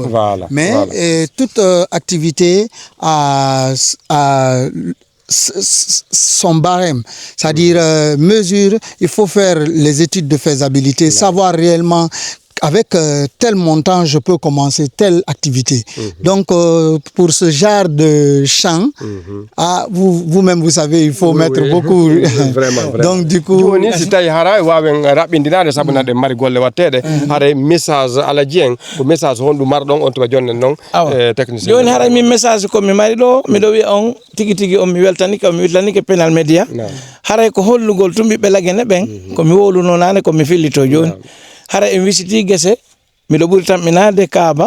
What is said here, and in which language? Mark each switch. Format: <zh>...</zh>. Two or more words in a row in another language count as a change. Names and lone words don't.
<fr>Mais toute activité a son barème, c'est-à-dire mesure, il faut faire les études de faisabilité, savoir réellement avec tel montant, je peux commencer telle activité. Donc, pour ce genre de champ, vous-même, vous savez, il faut mettre beaucoup. Vraiment. Donc, du coup... message</fr> <ff>ko mi mari ɗo miɗo wiya on tigi tigi on mi weltanike Penal Média haray ko hollugol tumbi ɓe lagene ɓen ko mi woluno nane ko mi fillito joni hara en visiti gese miɗo ɓuri tamminade Kaaba</ff>